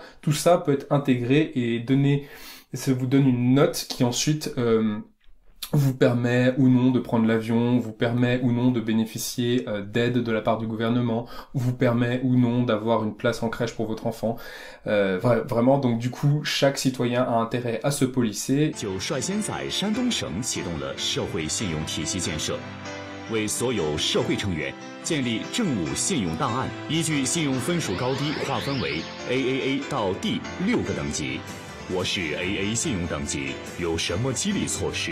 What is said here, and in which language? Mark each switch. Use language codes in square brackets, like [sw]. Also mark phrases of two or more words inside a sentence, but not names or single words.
[fr] Tout ça peut être intégré et ça vous donne une note qui ensuite vous permet ou non de prendre l'avion, vous permet ou non de bénéficier d'aide de la part du gouvernement, vous permet ou non d'avoir une place en crèche pour votre enfant. Vraiment, donc du coup, chaque citoyen a intérêt à se policer. [zh] 为所有社会成员建立政务信用档案，依据信用分数高低划分为 AAA 到 D 6个等级。我是 AA 信用等级，有什么激励措施？